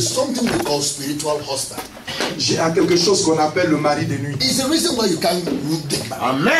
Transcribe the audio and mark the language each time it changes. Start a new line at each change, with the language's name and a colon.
English: is something we call spiritual husband.
French: J'ai quelque chose qu'on appelle le mari de nuit.
English: It's the reason why you can't get married.